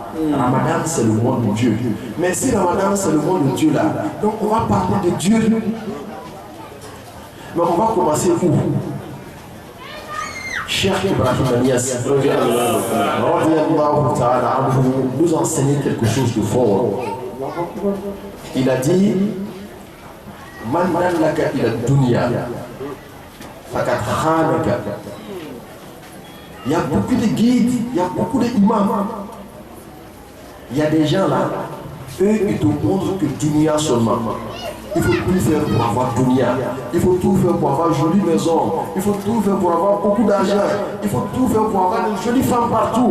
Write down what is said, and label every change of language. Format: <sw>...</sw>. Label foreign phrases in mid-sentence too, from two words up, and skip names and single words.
<fr>Ramadan, c'est le mois de Dieu. Mais si Ramadan, c'est le mois de Dieu là, donc on va parler de Dieu. Mais on va commencer où? Cheikh Ibrahim Niasse nous enseignait quelque chose de fort. Il a dit</fr> <ar>من دلك على الدنيا فقد خانك.</ar> <fr>Il y a beaucoup de guides, il y a beaucoup d'imams. Il y a des gens là, eux ils te montrent que dunya seulement. Il faut tout faire pour avoir dunya. Il faut tout faire pour avoir une jolie maison. Il faut tout faire pour avoir beaucoup d'argent. Il faut tout faire pour avoir une jolie femme partout.</fr>